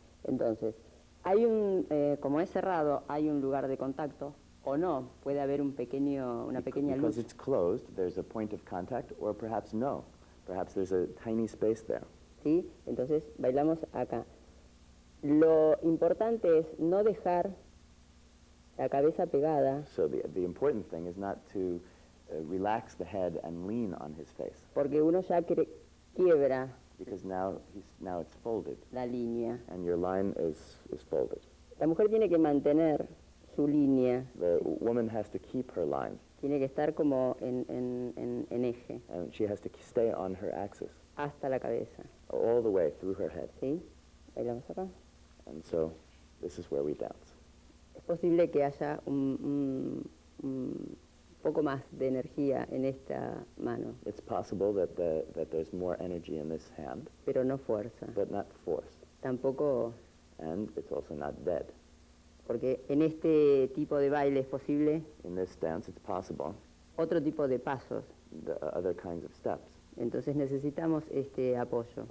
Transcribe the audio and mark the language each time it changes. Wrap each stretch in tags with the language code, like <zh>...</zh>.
<es>Entonces, como es cerrado, hay un lugar de contacto, o no, puede haber una pequeña</es> <en>Because</en> <es>luz.</es> <en>it's closed, there's a point of contact, or perhaps no. Perhaps there's a tiny space there.</en> <es>¿Sí? Entonces, bailamos acá. Lo importante es no dejar la cabeza pegada,</es> <en>So the important thing is not to relax the head and lean on his face,</en> <es>porque uno ya quiebra</es> <en>because now it's folded,</en> <es>la línea.</es> <en>and your line is folded.</en> <es>La mujer tiene que mantener su línea,</es> <en>The woman has to keep her line,</en> <es>tiene que estar como en eje,</es> <en>and she has to stay on her axis</en> <es>hasta la cabeza.</es> <en>all the way through her head.</en> <es>¿Sí? Bailamos acá.</es> <en>And so this is where we dance.</en> <es>Es posible que haya un poco más de energía en esta mano,</es> <en>It's possible that there's more energy in this hand,</en> <es>pero no fuerza.</es> <en>but not force.</en> <es>Tampoco</es> <en>And it's also not dead.</en> <es>Porque en este tipo de baile es posible</es> <en>In this dance, it's possible,</en> <es>otro tipo de pasos.</es> <en>the other kinds of steps.</en> <es>Entonces necesitamos este apoyo</es>